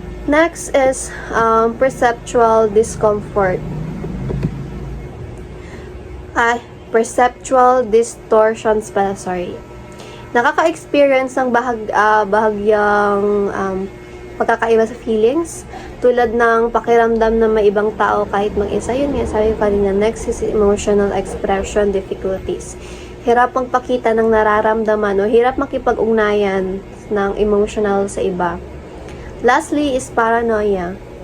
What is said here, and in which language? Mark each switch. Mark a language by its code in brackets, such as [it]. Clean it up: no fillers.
[en] Next is perceptual discomfort. Perceptual distortions pala, sorry. [tl] Nakaka-experience ng bahagyang pagkakaiba sa feelings, tulad ng pakiramdam na may ibang tao kahit mag-isa. Yun nga, sabi ko kanina, [en] next is emotional expression difficulties. [tl] Hirap magpakita ng nararamdaman o hirap makipag-ugnayan ng emotional sa iba. [en] Lastly is paranoia.